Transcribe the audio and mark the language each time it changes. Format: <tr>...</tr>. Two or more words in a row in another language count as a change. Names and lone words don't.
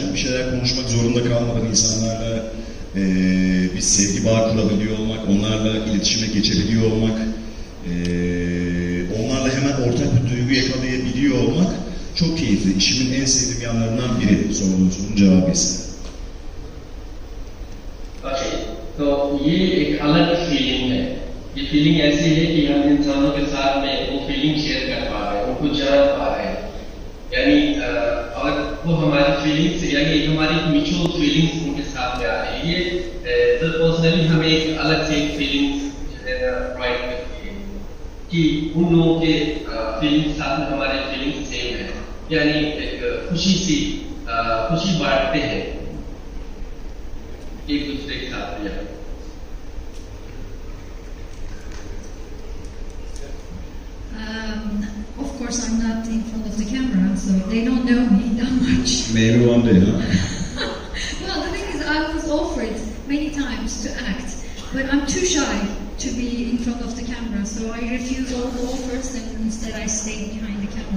<tr>Bir şeyler konuşmak zorunda kalmadan insanlarla bir sevgi bağı kurabiliyor olmak, onlarla iletişime geçebiliyor olmak, onlarla hemen ortak bir duygu yakalayabiliyor olmak çok keyifli. İşimin en sevdiğim yanlarından biri sorunun cevabı ise.</tr> <hi>Okay, तो ये एक अलग फीलिंग है. ये फीलिंग ऐसी है कि हम इंसानों के साथ में वो</hi> <en>feeling share</en> <hi>कर पा रहे हैं, उनको जान पा रहे हैं. यानी और वो हमारी फीलिंग्स यानी हमारी</hi> <en>mutual feelings</en> <hi>उनके साथ में आ रही है. ये तो पर्सनली हमें एक अलग से</hi> <en>feelings provide</en> <hi>करती है कि उन लोगों के फीलिंग्स साथ में हमारे</hi> <en>feelings same</en> <hi>है. यानी एक खुशी बांटते हैं एक दूसरे के साथ में.</hi> <en>Of course, I'm not in front of the camera, so they don't know me that much. Maybe one day, huh? Well, the thing is, I was offered many times to act, but I'm too shy to be in front of the camera, so I refuse all the offers and instead I stay behind the camera.</en>